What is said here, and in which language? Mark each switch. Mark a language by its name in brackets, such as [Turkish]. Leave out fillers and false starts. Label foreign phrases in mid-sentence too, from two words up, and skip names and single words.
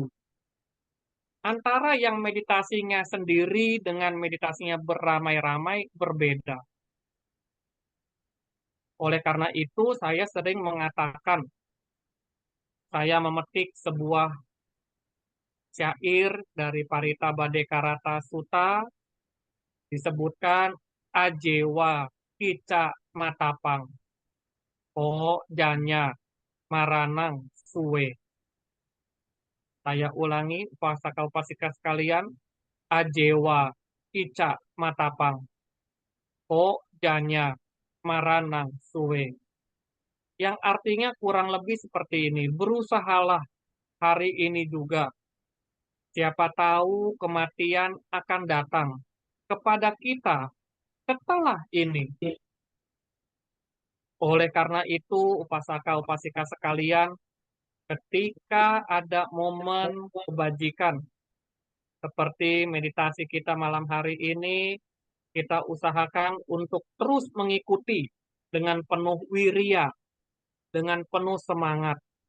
[Indonesian] Antara yang meditasinya sendiri dengan meditasinya beramai-ramai berbeda. Oleh karena itu, saya sering mengatakan, saya memetik sebuah syair dari Parita Badekarata Sutta, disebutkan [Pali] ajewa kica matapang o janya maranang suwe. [Indonesian] Saya ulangi, upasaka-upasika sekalian, [Pali] ajewa kica matapang o janya maranang suwe. [Indonesian] Yang artinya kurang lebih seperti ini, berusahalah hari ini juga. Siapa tahu kematian akan datang kepada kita setelah ini. Oleh karena itu, upasaka-upasika sekalian, ketika ada momen kebajikan, seperti meditasi kita malam hari ini, kita usahakan untuk terus mengikuti dengan penuh wirya, dengan penuh semangat.